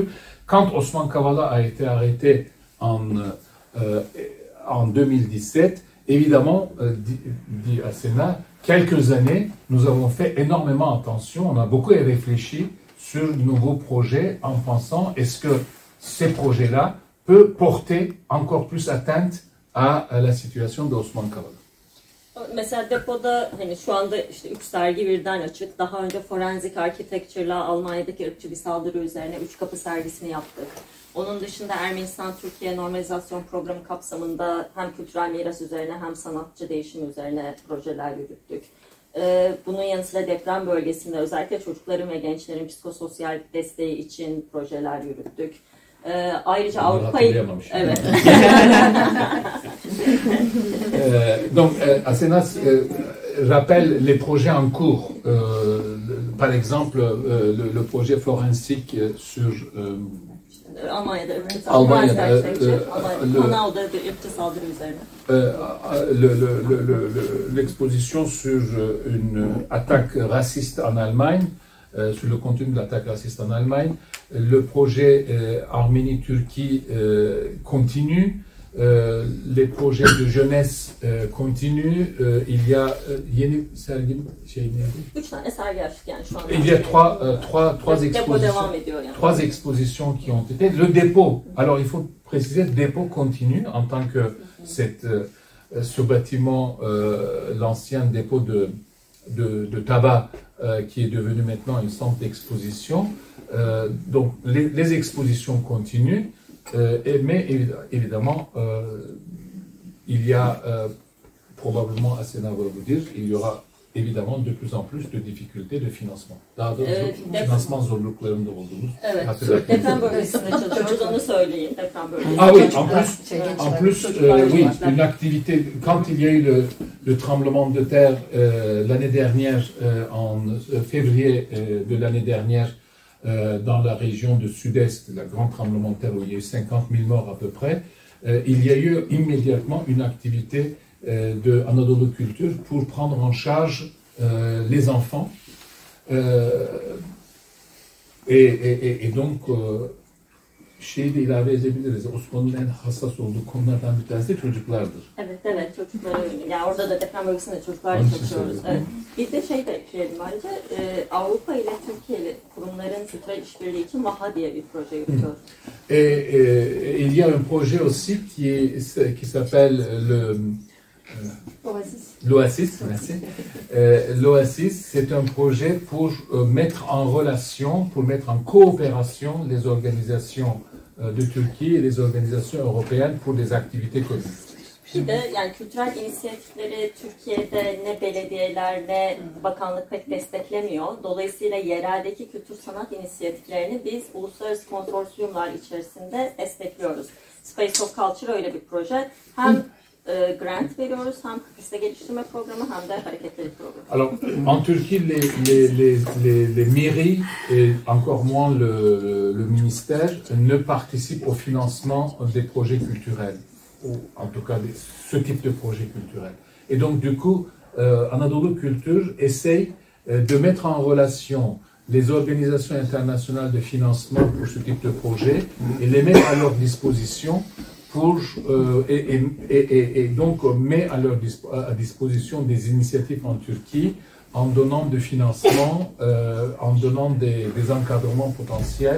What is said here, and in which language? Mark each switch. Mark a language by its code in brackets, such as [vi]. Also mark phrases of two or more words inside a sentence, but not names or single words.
[fr] Quand Osman Kavala a été arrêté en 2017, évidemment, dit Asena, quelques années, nous avons fait énormément attention, on a beaucoup réfléchi sur de nouveaux projets en pensant est-ce que ces projets-là peuvent porter encore plus atteinte à la situation d'Osman Kavala. [tr] Mesela depoda hani şu anda işte 3 sergi birden açık. Daha önce Forensic Architecture'la Almanya'daki ırkçı bir saldırı üzerine 3 kapı sergisini yaptık. Onun dışında Ermenistan-Türkiye Normalizasyon Programı kapsamında hem kültürel miras üzerine hem sanatçı değişim üzerine projeler yürüttük. Bunun yanı sıra deprem bölgesinde özellikle çocukların ve gençlerin psikososyal desteği için projeler yürüttük. Ayrıca Avrupa'yı... Evet. [fr] Donc, Asenas rappelle les projets en cours. Par exemple, le projet Forensic sur... [tr] Almanya'da ırkçı saldırı üzerine. [fr] L'exposition sur une attaque raciste en Allemagne, sur le contenu de l'attaque raciste en Allemagne. Le projet Arménie-Turquie continue. Les projets de jeunesse continuent. Il y a [tr] yeni sergi şey neydi? 3 tane sergi açtık yani şu anda. [fr] Il y a trois expositions qui ont été. Le dépôt, alors il faut préciser, le dépôt continue en tant que ce bâtiment, l'ancien dépôt de tabac qui est devenu maintenant une centre d'exposition. Donc les expositions continuent, mais évidemment il y a probablement, Asena va vous dire, il y aura évidemment de plus en plus de difficultés de financement. [tr] Daha da finansman zorluklarında olduğumuz. Evet, deprem bölgesinde çalışıyoruz, onu söyleyeyim. Deprem bölgesinde. [fr] Ah oui, en plus, oui, une activité, quand il y a eu le tremblement de terre l'année dernière, en février de l'année dernière, dans la région du sud-est, le grand tremblement de terre où il y a eu 50 000 morts à peu près, il y a eu immédiatement une activité de Anadolu Kültür pour prendre en charge les enfants. Et donc [tr] şeyi de ilave edebiliriz. Osmanlı'nın en hassas olduğu konulardan bir tanesi de çocuklardır. Evet, çocuklara yönelik. Yani orada da deprem bölgesinde çocuklarla çalışıyoruz. Evet. Bir de şey de ekleyelim ayrıca, Avrupa ile Türkiye ile kurumların kültürel işbirliği için Vaha diye bir proje yürütüyoruz. [fr] Il y a un projet aussi qui s'appelle l'Oasis, merci. L'Oasis, c'est un projet pour mettre en relation, pour mettre en coopération les organisations de Turquie et les organisations européennes pour des activités communes. [tr] Bir de yani kültürel inisiyatifleri Türkiye'de ne belediyeler ne bakanlık pek desteklemiyor. Dolayısıyla yereldeki kültür sanat inisiyatiflerini biz uluslararası konsorsiyumlar içerisinde destekliyoruz. Space of Culture öyle bir proje. Hem grant veriyoruz, hem Kıbrıs'ta geliştirme programı hem de hareketlilik programı. [fr] Alors, en Turquie, les mairies, et encore moins le ministère, ne participent au financement des projets culturels, ou en tout cas ce type de projet culturel. Et donc, du coup, Anadolu Kültür essaye de mettre en relation les organisations internationales de financement pour ce type de projet et les mettre à leur disposition et donc met à disposition des initiatives en Turquie en donnant de financement, en donnant des encadrements potentiels.